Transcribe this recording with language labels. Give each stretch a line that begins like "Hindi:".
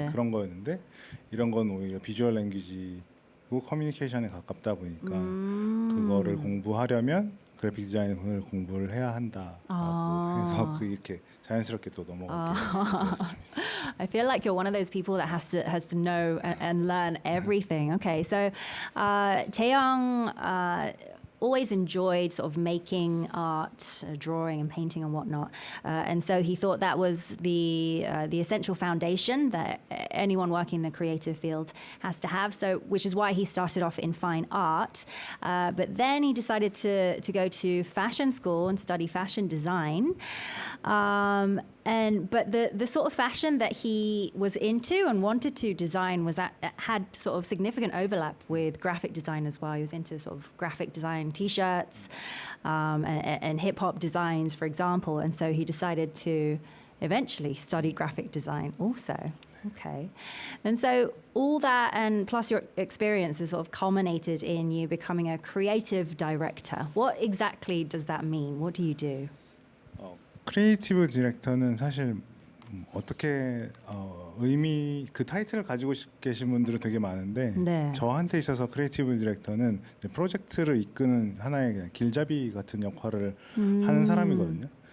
Korean: 약간 그런 거였는데 이런 건 오히려 비주얼 랭귀지고 커뮤니케이션에 가깝다 보니까 그거를 공부하려면 그래픽 디자인을 공부를 해야 한다라고 해서 그 이렇게 자연스럽게 또 넘어가게 되었습니다.
English: I feel like you're one of those people that has to know and learn everything. Okay, so Taeyong always enjoyed sort of making art, drawing and painting and whatnot, and so he thought that was the essential foundation that anyone working in the creative field has to have. So, which is why he started off in fine art, but then he decided to go to fashion school and study fashion design. But the sort of fashion that he was into and wanted to design had sort of significant overlap with graphic design as well. He was into sort of graphic design T-shirts and hip hop designs, for example. And so he decided to eventually study graphic design also. Okay. And so all that and plus your experience has sort of culminated in you becoming a creative director. What exactly does that mean? What do you do?
Korean: 크리에이티브 디렉터는 사실 어떻게 의미 그 타이틀을 가지고 계신 분들은 되게 많은데 네. 저한테 있어서 크리에이티브 디렉터는 이제 프로젝트를 이끄는 하나의 그냥 길잡이 같은 역할을 하는 사람이거든요.